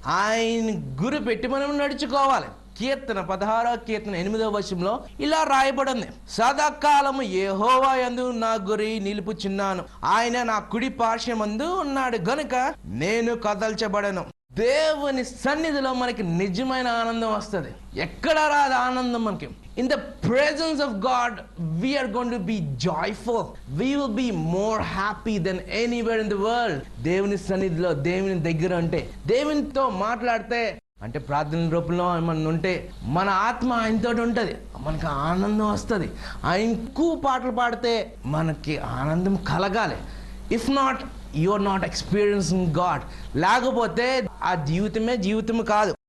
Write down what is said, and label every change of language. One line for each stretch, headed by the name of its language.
Telugu: ఆయన గురి పెట్టి మనం నడుచుకోవాలి. కీర్తన 16వ కీర్తన 8వ వచనంలో ఇలా రాయబడింది, సదాకాలము యెహోవా యందు నా గురి నిలుపుచున్నాను, ఆయన నా కుడి పార్శ్వమందు ఉన్నాడు గనుక నేను కదల్చబడను. దేవుని సన్నిధిలో మనకి నిజమైన ఆనందం వస్తుంది. ఎక్కడ రాదు ఆనందం మనకి.
English: In the presence of God, we are going to be joyful. We will be more happy than anywhere in the world.
Telugu: దేవుని సన్నిధిలో, దేవుని దగ్గర ఉంటే, దేవునితో మాట్లాడితే, అంటే ప్రార్థన రూపంలో ఏమన్నా ఉంటే మన ఆత్మ ఆయనతో ఉంటుంది, మనకి ఆనందం వస్తుంది. ఆయనకు పాటలు పాడితే మనకి ఆనందం కలగాలి.
English: If not, you are not experiencing God.
Telugu: లేకపోతే ఆ జీవితమే జీవితం కాదు.